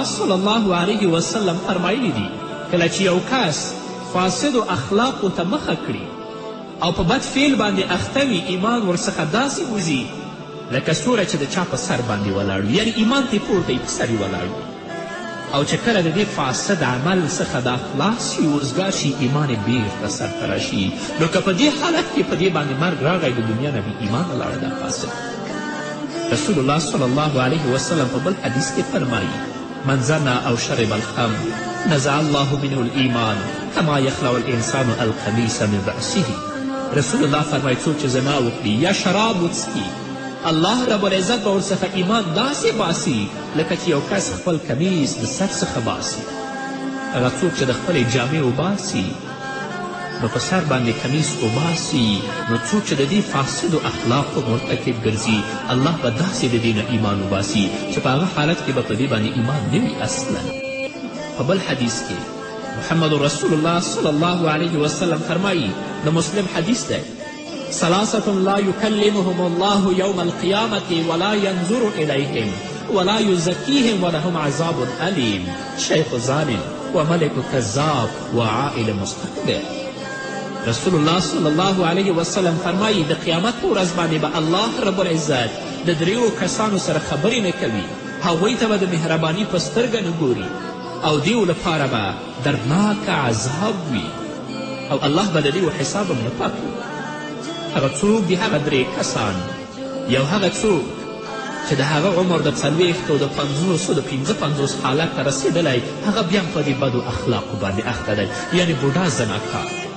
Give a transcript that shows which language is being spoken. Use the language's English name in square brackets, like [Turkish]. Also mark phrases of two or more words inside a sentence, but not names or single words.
[Arabic] صلی الله علیه وسلم [Pashto] فرمایلی دي کله چې یو کس فاسدو اخلاقو ته مخه کړي او په بد فعل باندې اخته وي ایمان ورڅخه داسې وځي لکه ستوری چې د چا په سر باندې ولاړ وي یعنې ایمان ته یې پورته یې په سر یې ولاړ وي او چې کله د دې فاسد عمل څخه دا خلاص شي وزګار شي ایمان یې بیرته سرته راشي نو که په دې حالت کې په دې باندې مرګ راغی د دنیا نه بې ایمانه لاړه دا فاسد رسول الله [Arabic] صلی الله علیه وسلم [Pashto] په بل حدیث کې فرمایي [Arabic] من زنا او شرب الخمر نزع الله منه الایمان کما یخلع الانسان القمیص من رأسه [Pashto] رسول الله فرمایي څوک چې زنا وکړي یا شراب وڅښي [Arabic] الله رب العزت [Pashto] به ورڅخه ایمان داسې باسي لکه چې یو کس خپل کمیس د سر څخه باسي هغه څوک چې د خپلې جامې وباسي نو په سر باندې کمیس وباسي نو څوک چې د دې فاسدو اخلاقو مرتکب ګرځي الله به داسې د دې نه ایمان وباسي چې په هغه حالت کې به په دې باندې ایمان نه وي اصلا په بل حدیث کې محمد رسول الله [Arabic] صلی الله علیه وسلم [Pashto] فرمایي د مسلم حدیث دی [Arabic] ثلاثة لا يكلمهم الله يوم القيامة ولا ينظر إليهم ولا يزكيهم ولهم عذاب أليم شيخ زان وملك كذاب وعائل مستكبر [Pashto] رسول الله [Arabic] صلی الله علیه وسلم [Pashto] فرمایي د قیامت په ورځ باندې به [Arabic] الله رب العزت [Pashto] د دریو کسانو سره خبرې نه کوي هغوی ته به د مهرباني په سترګه نه ګوري او دیو لپاره به دردناک عذاب وي او الله به د دیو حساب هم نه پاک وي هغه څوک دي هغه درې کسان یو هغه څوک چې د هغه عمر د 40 د 50 د 55 حالت ته رسېدلی هغه بیا هم په دې بدو اخلاقو باندې اخته دی یعنې بوډا زناکار